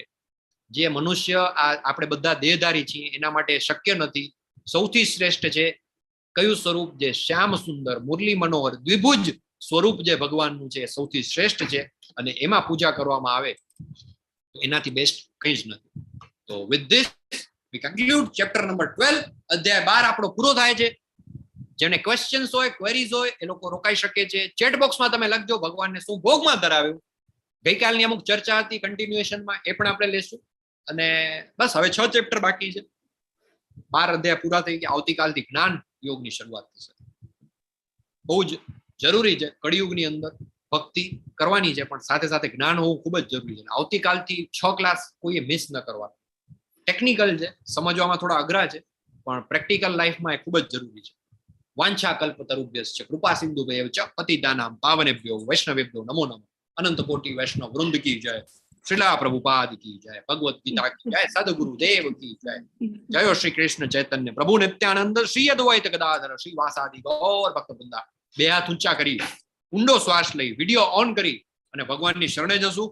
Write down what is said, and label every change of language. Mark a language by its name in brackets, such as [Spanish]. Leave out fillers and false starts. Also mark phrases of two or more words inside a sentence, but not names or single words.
[Gujarati] જે મનુષ્ય આપણે બધા દેહધારી છીએ એના માટે શક્ય નથી. સૌથી શ્રેષ્ઠ છે કયું સ્વરૂપ? જે શ્યામ સુંદર મુરલી મનોહર દ્વિભુજ સ્વરૂપ જે ભગવાનનું છે સૌથી શ્રેષ્ઠ છે, અને એમાં પૂજા કરવામાં આવે તો એનાથી બેસ્ટ કંઈ જ નથી. [English] તો with this we conclude chapter number 12. [Gujarati] અધ્યાય 12 આપણો પૂરો થાય છે. જેને ક્વેશ્ચન્સ હોય, ક્વેરીઝ હોય એ લોકો રોકાઈ શકે છે. ચેટ બોક્સમાં તમે લખજો ભગવાનને શું ભોગમાં ધરાવ્યું. ગઈકાલની અમુક ચર્ચા હતી કન્ટિન્યુએશનમાં, એ પણ આપણે લેશું. અને બસ હવે 6 ચેપ્ટર બાકી છે. 12 અધ્યાય પૂરા થઈ ગયા. આવતીકાલથી જ્ઞાન યોગની શરૂઆત થશે. બહુ જ જરૂરી છે કળિયુગની અંદર ભક્તિ કરવાની છે, પણ સાથે સાથે જ્ઞાન હોવું ખૂબ જ જરૂરી છે. આવતીકાલથી 6 ક્લાસ કોઈએ મિસ ન કરવા. ટેકનિકલ છે, સમજવામાં થોડા અઘરા છે, પણ પ્રેક્ટિકલ લાઈફમાં એ ખૂબ જ જરૂરી છે. [Sanskrit] વાંછા કલ્પતરુભ્યશ્ચ કૃપા સિંધુભ્યૈવ ચ પતિતાનાં પાવનેભ્યો વૈષ્ણવેભ્યો નમો નમઃ. [Hindi] अनंत कोटि वैष्णव वृंद की जय. श्रीला प्रभुपाद की जय. भगवद गीता की जय. सदगुरु देव की जय. [Sanskrit] જય શ્રી કૃષ્ણ ચૈતન્ય પ્રભુ નિત્યાનંદ શ્રી અદ્વૈત ગદાધર શ્રી વાસાદિ ગૌર ભક્તવૃંદા. [Gujarati] બે હાથ ઊંચા કરી ઊંડો શ્વાસ લઈ વિડીયો ઓન કરી અને ભગવાનની શરણે જશું.